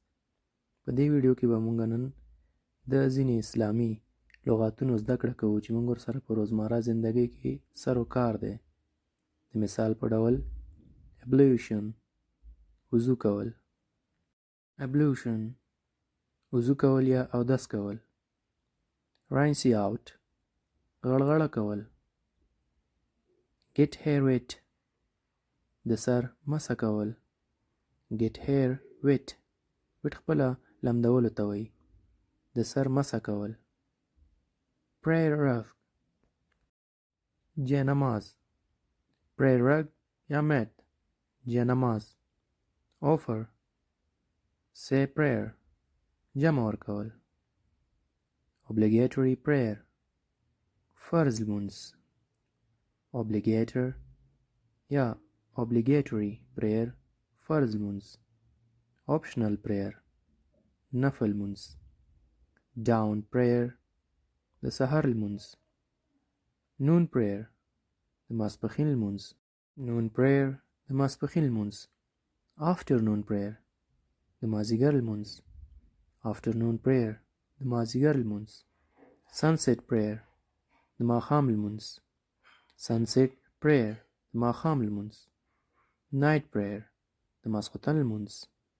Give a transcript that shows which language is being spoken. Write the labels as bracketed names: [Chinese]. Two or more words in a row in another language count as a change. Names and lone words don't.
[Pashto] په دې ویډیو کې به مونږ نن د ځینې اسلامي لغاتونو زده کړه کوو چې مونږ ورسره په روزمره زندګۍ کې سر و کار دی. د مثال په ډول ablution وضو کول، ablution وضو کول یا اودس کول. [English] rinsing out [Pashto] غړغړه کول. [English] get hair wet [Pashto] د سر مسح کول. [English] get hair wet [Pashto] ویټ خپله لمدولو ته وایي. د سر مسح کول. [English] prayer rug [Pashto] جانماز. [English] prayer rug [Pashto] یا mat جانماز. [English] offer say prayer [Pashto] جمع ورکول. [English] obligatory prayer [Pashto] فرض لمونځ. obligator یا [English] obligatory prayer [Pashto] فرض لمونځ. [English] optional prayer [Pashto] نفل لمونځ. [English] down prayer [Pashto] د سحر لمونځ. [English] noon prayer [Pashto] د ماسپښین لمونځ. [English] noon prayer [Pashto] د ماسپښین لمونځ. [English] afternoon prayer [Pashto] د مازدیګر لمونځ. [English] afternoon prayer [Pashto] د مازدیګر لمونځ. [English] sunset prayer [Pashto] د ماښام لمونځ. [English] sunset prayer [Pashto] د ماښام لمونځ. [English] night prayer [Pashto] د ماسخوتن لمونځ.